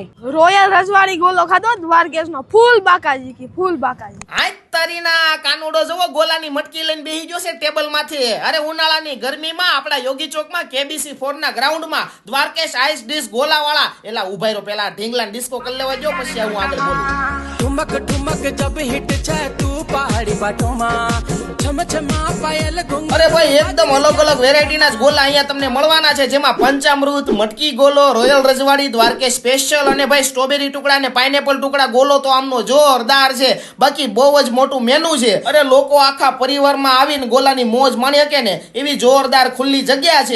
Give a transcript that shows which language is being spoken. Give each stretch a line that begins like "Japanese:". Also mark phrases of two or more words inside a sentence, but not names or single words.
Gujarati: રોયલ રજવાડી ગોલો ખાધો દ્વારકેશ નો ફૂલ બાકાજી કી ફૂલ બાકાજી. આજ તારીના કાનુડો જોવો ગોલાની મટકી લઈને બેહી ગયો છે ટેબલ માંથી. અરે ઉનાળાની ગરમીમાં આપણા યોગી ચોકમાં KBC 4 ના ગ્રાઉન્ડમાં દ્વારકેશ આઈસ ડીશ ગોલા વાળા એલા ઉભાઈ રો પેલા ઢીંગલા ડિસ્કો કરી લેવા જો પછી હું આગળ બોલું.
Garhwali: ठुमक ठुमक जब हिट छे तू पहाड़ी बाटो में छम छमा पायल घुंघ
Gujarati: અરે ભાઈ એકદમ અલગ અલગ વેરાયટીના જ ગોલા અહીંયા તમને મળવાના છે જેમાં પંચામૃત મટકી ગોલો રોયલ રજવાડી દ્વારકેશ સ્પેશિયલ અને ભાઈ સ્ટ્રોબેરી ટુકડા અને પાઇનેપલ ટુકડા ગોલો તો આમનો જોરદાર છે. બાકી બહુ જ મોટું મેનુ છે. અરે લોકો આખા પરિવારમાં આવીને ગોલાની મોજ માણી શકે ને એવી જોરદાર ખુલ્લી જગ્યા છે.